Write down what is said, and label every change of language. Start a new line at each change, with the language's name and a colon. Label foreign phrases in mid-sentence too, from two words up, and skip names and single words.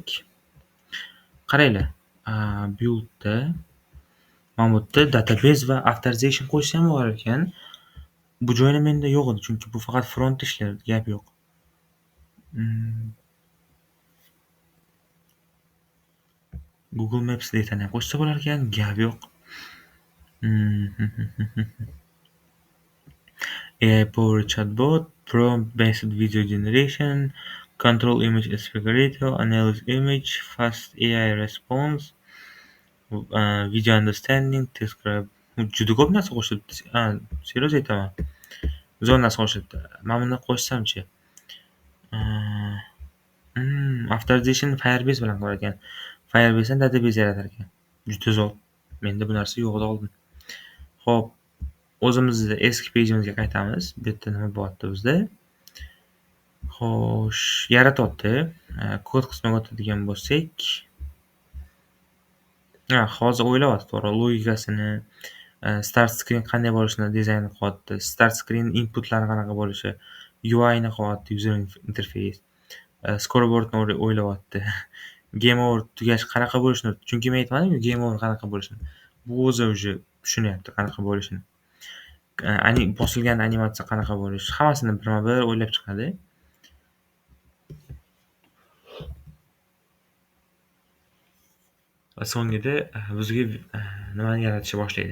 Uzbek: Qaranglar, buildda mana bu yerda database va authorization qo'yish ham bor ekan. Bu joyda menda yo'q edi, chunki bu faqat front ishlar, gap yo'q. Google Maps datani ham qo'shsa bo'lar ekan, gap yo'q.
English: AI powered chatbot, prompt-based video generation, control image aspect ratio, analyze image, fast AI response, video understanding, describe.
Uzbek: Juda ko'p narsa qo'shilibdi. Serios aytaman. Zo'r narsa qo'shilibdi. Men buni qo'shsamchi? Authorization Firebase bilan qilar ekan. Firebase dan database yaratar ekan. Juda zo'r. Menda bu narsa yo'q edi oldin. Xo'p, o'zimizni eski pejimizga qaytamiz. Bu yerda nima bo'lyapti bizda? Xo'sh, yaratyapti. Kod qismiga o'tadigan bo'lsak, hozir o'ylayapti, to'g'ri, logikasini,
English: start screen
Uzbek: qanday bo'lishini dizaynni qilyapti.
English: Start screen
Uzbek: inputlari qanaqa bo'lishi, UI ni qilyapti,
English: user interface.
Uzbek: Scoreboardni o'ylayapti.
English: Game over
Uzbek: tugash qanaqa bo'lishini, chunki men aytmadim-ku,
English: game over
Uzbek: qanaqa bo'lishini. Bu o'zi tushunyapti qanaqa bo'lishini. Bosilgan animatsiya qanaqa bo'lishi, hammasini birma-bir o'ylab chiqadi. Va so'ngida bizga nimani yaratishni boshlaydi.